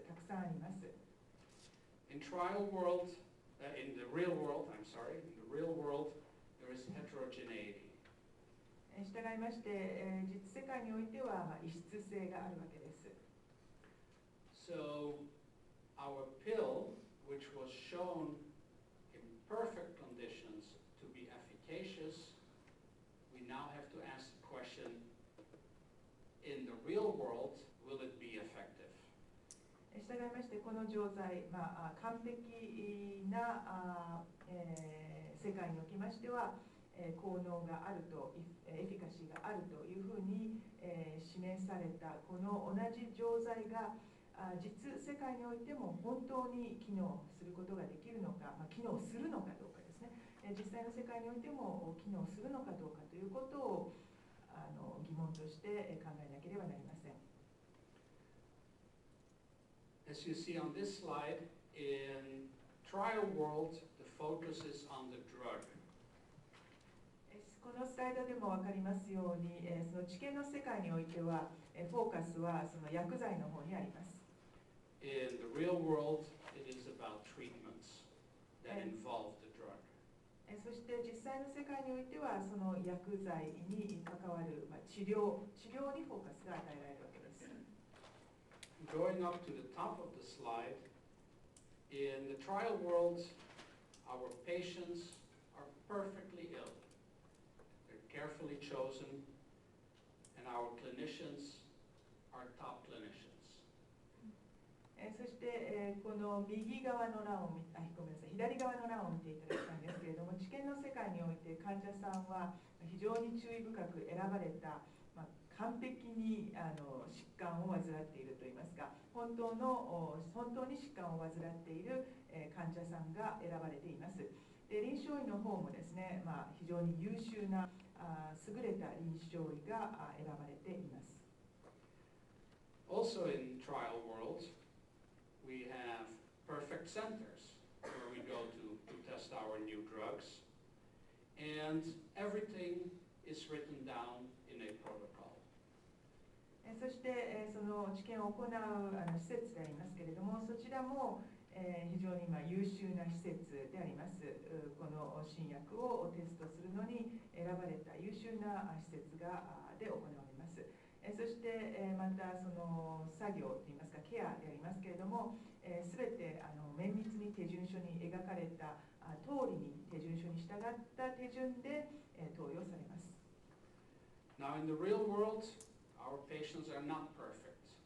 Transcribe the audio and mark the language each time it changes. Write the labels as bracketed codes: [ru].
[ja] たくさんあります。 [en] In trial world, in the real world, I'm sorry, in the real world, there is heterogeneity. [ja] 従いまして、実世界においては異質性があるわけです。 [en] So, our pill, which was shown in perfect conditions to be efficacious, we now have to ask the question, in the real world, will it be effective? [ja] 従いましてこの錠剤、完璧な世界におきましては、効能があると、エフィカシーがあるというふうに示されたこの同じ錠剤が実世界においても本当に機能することができるのか、機能するのかどうかですね。実際の世界においても機能するのかどうかということを疑問として考えなければなりません。 [en] As you see on this slide, in trial world, the focus is on the drug. [ja] このスライドでも分かりますように、その治験の世界においては、フォーカスはその薬剤の方にあります。 [en] In the real world, it is about treatments that involve the drug. [ja] そして実際の世界においては、その薬剤に関わる治療にフォーカスが与えられるわけです。 [en] Going up to the top of the slide, in the trial world, our patients are perfectly ill. They're carefully chosen, and our clinicians are top clinicians. [ja] そししてこの右側の欄をごめんなさい、左側の欄を見ていただきたいんですけれども、治験の世界において患者さんは非常に注意深く選ばれた、完璧に疾患を患っているといいますか、本当に疾患を患っている患者さんが選ばれています。で、臨床医の方もですね、非常に優秀な優れた臨床医が選ばれています。 Also in trial world, we have perfect centers where we go to test our new drugs, and everything is written down in a protocol. そしてその治験を行う施設でありますけれども、そちらも非常に優秀な施設であります。この新薬をテストするのに選ばれた優秀な施設で行われます。そしてまたその作業といいますかケアでありますけれども、すべて綿密に手順書に描かれた通りに手順書に従った手順で投与されます。 [en] Now in the real world, our patients are not perfect.